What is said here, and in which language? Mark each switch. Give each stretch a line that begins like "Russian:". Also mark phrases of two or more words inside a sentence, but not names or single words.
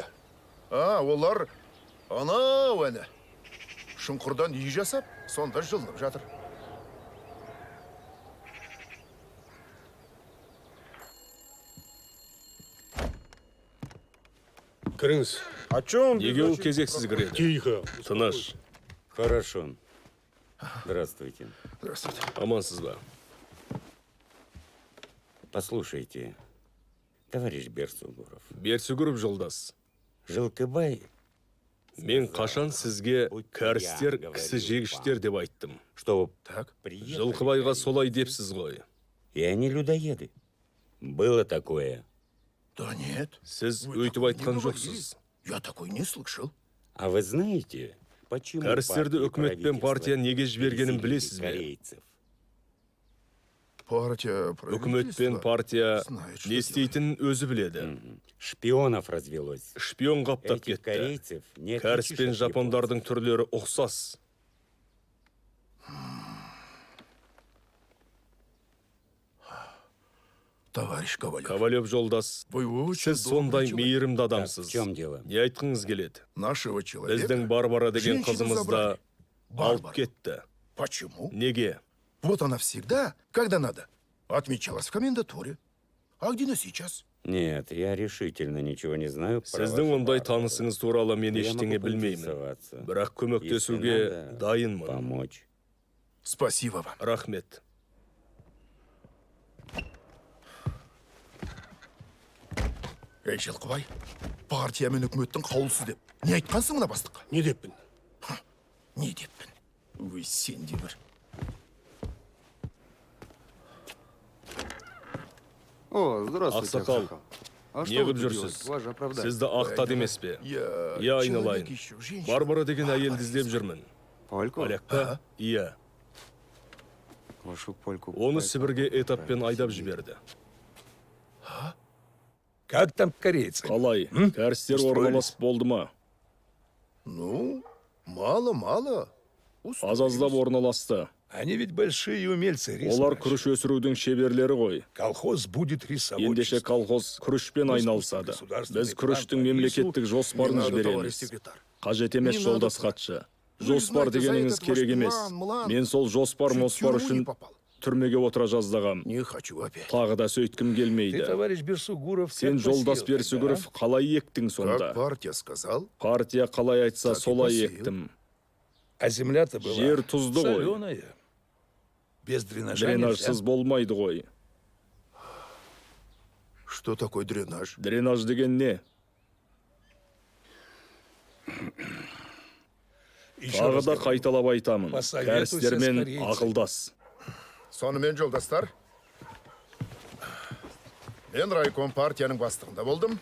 Kazakh: Олар анау әні. Шұңқырдан үй жасап, сонда жылынып жатыр. Кіріңіз.
Russian: О чем?
Kazakh: Неге ол кезексіз кіреді?
Russian: Тихо.
Kazakh: Тыныш.
Russian: Хорошо. Здравствуйте. Здравствуйте.
Kazakh: Амансыз ба?
Russian: Послушайте, товарищ Берсугуров.
Kazakh: Берсүгіров жолдас. Жылкыбай Мен қашан сізге кәрістер, кісі жегіштер деп айттым.
Russian: что Так.
Kazakh: Жылқыбайға солай депсіз ғой.
Russian: и они людоеды. Было такое. Да нет.
Kazakh: Сіз
Russian: Вы
Kazakh: өйтіп
Russian: такое не
Kazakh: айтқан
Russian: говорили.
Kazakh: жоқсыз.
Russian: Я такой не слышал. А вы знаете, почему
Kazakh: Кәрістерді партия үкімет пен партия неге жібергенін
Russian: переселили
Kazakh: білесіз бе?
Russian: корейцев?
Kazakh: Партия, Үкімет пен партия
Russian: знает, что
Kazakh: не істейтінін өзі біледі.
Russian: Шпионов развелось.
Kazakh: Шпион қаптап
Russian: Этих
Kazakh: кетті.
Russian: корейцев не
Kazakh: Кәріс
Russian: отличишь
Kazakh: пен
Russian: от
Kazakh: жапондардың түрлері ұқсас.
Russian: Товарищ Ковалев.
Kazakh: Ковалев жолдас,
Russian: Вы очень
Kazakh: сіз сондай
Russian: добрый человек.
Kazakh: мейірімді
Russian: Так,
Kazakh: адамсыз.
Russian: в чем дело?
Kazakh: Не айтқыңыз келеді?
Russian: Нашего человека.
Kazakh: Біздің Барбара деген
Russian: женщину
Kazakh: қызымызды
Russian: забрали.
Kazakh: алып Барбара. кетті.
Russian: Почему?
Kazakh: Неге?
Russian: Вот она всегда, когда надо, отмечалась в комендатуре. А где она сейчас? Нет, я решительно ничего не знаю про
Kazakh: Сіздің
Russian: вашу
Kazakh: ондай
Russian: Барбару.
Kazakh: танысыңыз туралы мен
Russian: Я
Kazakh: ештеңе
Russian: могу
Kazakh: білмеймін.
Russian: поинтересоваться.
Kazakh: Бірақ
Russian: Если
Kazakh: көмектесуге
Russian: надо,
Kazakh: дайынмын.
Russian: помочь. Спасибо вам.
Kazakh: Рахмет. Ей, Жылқыбай, партия мен үкіметтің қаулысы деп. Не айтқансың мына бастыққа? Не деппін? Не деппін? Вы сендивер.
Russian: О, здравствуйте,
Kazakh: Ақсақал,
Russian: А
Kazakh: не
Russian: что вы
Kazakh: қылып
Russian: тут
Kazakh: жүрсіз?
Russian: делаете? Ваше оправдание.
Kazakh: Сізді ақтады емес пе? Я айналайын. Барбара деген әйелді іздеп жүрмін.
Russian: Польку?
Kazakh: Олег Иә.
Russian: Вашу польку.
Kazakh: Оны Сібірге этаппен айдап жіберді.
Russian: Как там корейцы?
Kazakh: Қалай? Кәрістер орналасып болды ма?
Russian: Ну, мало-мало.
Kazakh: Аз-аздап орналасты.
Russian: Они ведь большие умельцы
Kazakh: Олар күріш өсірудің шеберлері ғой.
Russian: Колхоз будет рисовать.
Kazakh: Ендеше колхоз күрішпен айналысады. Біз күріштің мемлекеттік жоспарын жібереміз. Қажет емес жолдас хатшы. Жоспар дегеніңіз керек емес. Мен сол жоспар үшін түрмеге отыра жаздағам.
Russian: Не хочу опять.
Kazakh: Тағы да сөйткім келмейді.
Russian: Товарищ Берсугуров,
Kazakh: Сен жолдас Берсүгіров қалай ектің сонда?
Russian: партия сказал.
Kazakh: Партия қалай айтса солай ектім.
Russian: А земля-то была
Kazakh: Жер тұзды ғой.
Russian: соленая. Без дренажа
Kazakh: Дренажсыз болмайды ғой.
Russian: Что такое дренаж?
Kazakh: Дренаж деген не? Тағы да қайталап айтамын. Кәрістермен ақылдас. Сонымен жолдастар, мен райком партияның бастығында болдым.